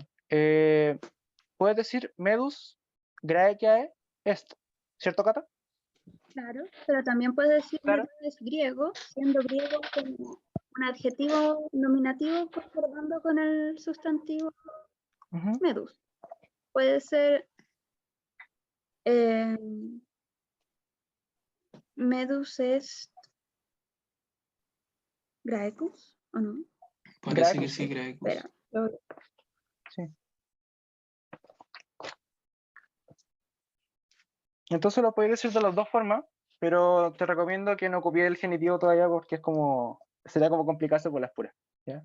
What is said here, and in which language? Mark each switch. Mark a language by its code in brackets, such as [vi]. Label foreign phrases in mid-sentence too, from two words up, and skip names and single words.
[es] Puedes decir [la] Medus Graecae est, [es] ¿cierto, Cata? Claro, pero también puedes decir Claro. es griego, siendo griego como un adjetivo nominativo concordando con el sustantivo Ujú. [la] medus. [es] Puede ser eh, [la] medus est graecus, [es] ¿o no? Parece que Graecus, sí, sí. Graecus. Espera, Sí. Entonces lo podéis decir de las dos formas, pero te recomiendo que no copies el genitivo todavía porque sería como complicarse por las puras, ¿ya?